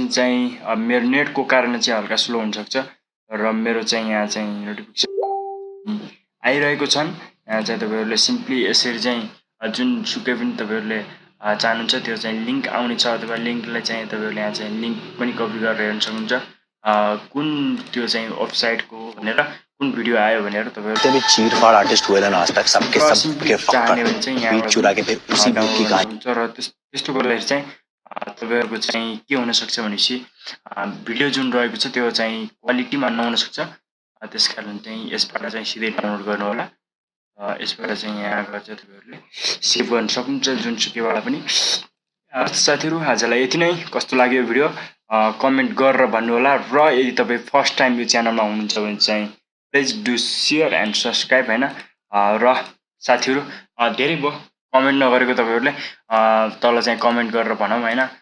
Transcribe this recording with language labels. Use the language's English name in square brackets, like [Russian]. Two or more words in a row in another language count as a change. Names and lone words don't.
[Nepali] चाहिँ मेरो नेटको कारण चाहिँ हल्का स्लो हुन सक्छ र मेरो चाहिँ यहाँ चाहिँ नोटिफिकेसन आइरहेको छन् यहाँ चाहिँ तपाईहरुले सिम्पली यसरी चाहिँ जुनसुकै पनि तपाईहरुले चाहनुहुन्छ त्यो चाहिँ लिंक आउने छ अथवा लिंकलाई चाहिँ तपाईहरुले यहाँ चाहिँ लिंक पनि कपी गरेर हेर्न सक्नुहुन्छ कुन त्यो चाहिँ वेबसाइटको भनेर कुन भिडियो आयो भनेर तपाईहरु [Hindi] भी चीरफाड़ आर्टिस्ट हुए ना आज तक सबके [Nepali] चाहने भने चाहिँ यहाँ [Hindi] चुरा के फिर उसी बुक की कहानी [Nepali] र त्यस्तो गर्दाखेरि चाहिँ तपाईहरुको चाहिँ के हुन सक्छ भनेपछि भिडियो जुन रहेको छ त्यो चाहिँ क्वालिटीमा नहुन सक्छ त्यसकारण चाहिँ यसबाट चाहिँ सिधै डाउनलोड गर्नु होला यसबाट चाहिँ यहाँ गएर चाहिँ तपाईहरुले सेभ गर्न सक्नुहुन्छ जुनसुकैबाट पनि साथीहरु आजलाई यति नै कस्तो लाग्यो भिडियो कमेन्ट गरेर भन्नु होला र यदि तपाई [English] first time [Nepali] यो च्यानलमा हुनुहुन्छ भने चाहिँ [English] please do share and subscribe [Nepali] हैन र साथीहरु धेरै भयो कमेन्ट नगरेको तपाईहरुले तल चाहिँ कमेन्ट गरेर भनौं हैन